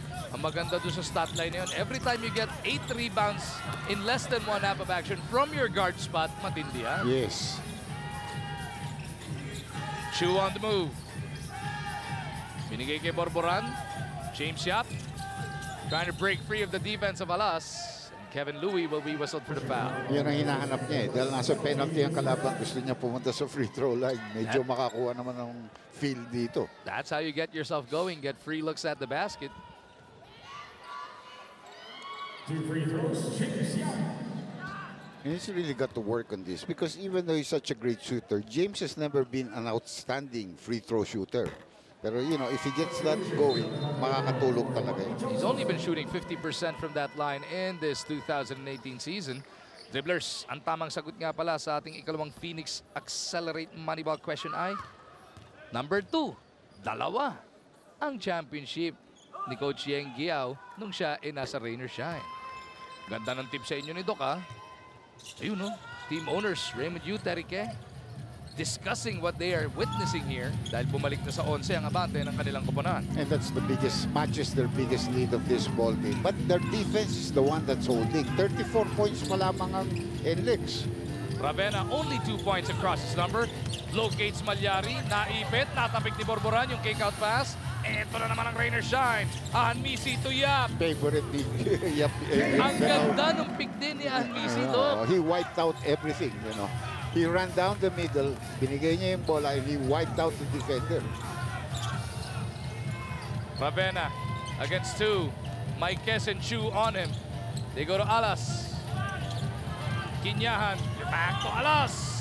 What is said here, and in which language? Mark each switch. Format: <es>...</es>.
<tl>Ang maganda doon sa stat line na yun,</tl> <en>every time you get 8 rebounds in less than 1 half of action from your guard spot,</en> <tl>matindi ha?</tl> <en>Yes. Chu on the move.</en> <tl>Binigay kay Borboran.</tl> <en>James Yap trying to break free of the defense of Alas. Kevin Louie will be whistled for the foul.</en> <tl>Yan ang hinahanap niya eh. Dahil nasa penalty ang kalaban, gusto niya pumunta sa free throw line. Medyo makakuha naman ng feel dito.</tl> <en>That's how you get yourself going. Get free looks at the basket. 2 free throws, James Young. And he's really got to work on this because even though he's such a great shooter, James has never been an outstanding free throw shooter. Pero, you know, if he gets that going,</en> <tl>makakatulong talaga.</tl> <en>He's only been shooting 50% from that line in this 2018 season.</en> <tl>Dribblers, ang tamang sagot nga pala sa ating ikalawang Phoenix Accelerate Moneyball question ay number 2, 2 ang championship ni Coach Yeng Giao nung siya ay nasa Rain or Shine. Ganda ng tip sa inyo ni Doc, ha?</tl> <en>Ayun, no? Team owners, Raymond Yu, Terike, discussing what they are witnessing here</en> <tl>dahil bumalik na sa 11 ang abante ng kanilang koponan.</tl> <en>And that's the biggest, matches their biggest lead of this ball game. But their defense is the one that's holding. 34 points pa lamang ang NLEX. Ravenna only 2 points across his number.</en> <tl>Locates Malyari, naipit, natapik ni Borboran yung kick-out pass. Ito na naman ang Rain or Shine.</tl> <en>Anmisi to Yap.</en> <tl>Favorite ni Yap. Ang ganda ng pick din ni Anmisi to.</tl> <en>He wiped out everything, you know. He ran down the middle,</en> <tl>binigay niya yung bola,</tl> <en>and he wiped out the defender. Ravenna against 2. Maikes and Chu on him. They go to Alas. Kinyahan, back to Alas.</en>